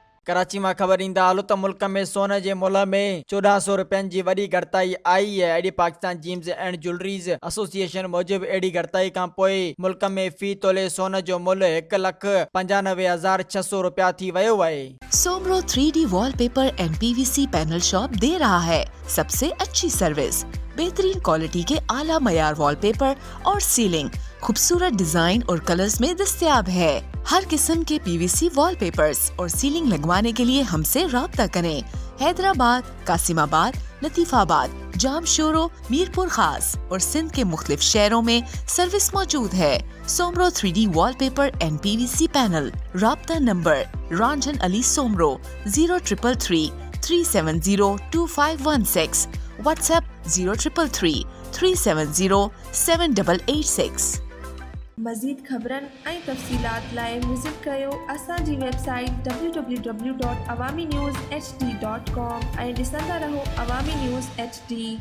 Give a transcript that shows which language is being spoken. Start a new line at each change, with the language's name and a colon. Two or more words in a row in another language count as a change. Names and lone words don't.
Sindhi: कराची में खबर ईंदा हालु त मुल्क में सोने जे मुल में 1400 रुपयनि जी वॾी घटिताई आई है। अड़ी पाकिस्तान
English: Gems and Jewellers Association
Sindhi: मूजिब अड़ी घटिताई खां पोइ मुल्क में फी तोले सोने जो मुल्क 1,95,600 रुपया थी वियो आहे।
Urdu: सोमरो
English: 3D Wallpaper and PVC Panel Shop
Urdu: دے رہا ہے سب سے اچھی سروس، بہترین کوالٹی کے اعلیٰ معیار وال پیپر اور سیلنگ خوبصورت ڈیزائن اور کلرز میں دستیاب ہے. ہر قسم کے PVC وال پیپرز اور سیلنگ لگوانے کے لیے ہم سے رابطہ کریں. حیدرآباد، قاسم آباد، لطیف آباد، جامشورو، میرپور خاص اور سندھ کے مختلف شہروں میں سروس موجود ہے. सोमरो 3D वॉलपेपर एंड PVC पैनल। رابطہ نمبر رنجن علی سومرو 0333 370 2516. WhatsApp 0333 370 7886।
Sindhi: मज़ीद ख़बरनि ऐं तफ़सीलात लाइ विज़िट कयो असांजी वेबसाइट www.awamiNewsHD.com ऐं ॾिसंदा रहो अवामी न्यूज़ HD।